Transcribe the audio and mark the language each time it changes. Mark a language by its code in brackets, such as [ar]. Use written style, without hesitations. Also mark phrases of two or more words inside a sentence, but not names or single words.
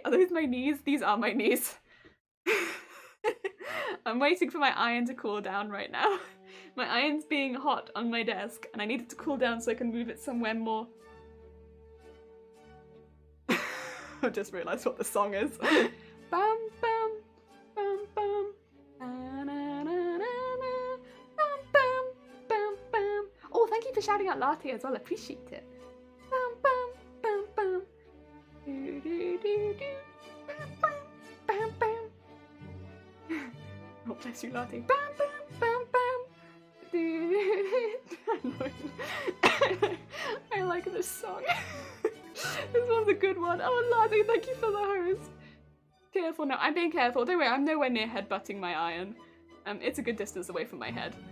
[en] Are those my knees? These are my knees. I'm waiting for my iron to cool down right now. My iron's being hot on my desk and I need it to cool down so I can move it somewhere more. I just realised what the song is. Bam bam bam bam. Na, na, na, na, na. Bam bam bam bam. Oh, thank you for shouting out latte as well, I appreciate it. Bam bam bam bam. Do do do do. Bam bam bam bam. Oh, bless you, latte. Bam bam bam bam. I like this song. This one's a good one. Oh, Laddie, thank you for the host. Careful now. I'm being careful. Don't worry, I'm nowhere near headbutting my iron. It's a good distance away from my head.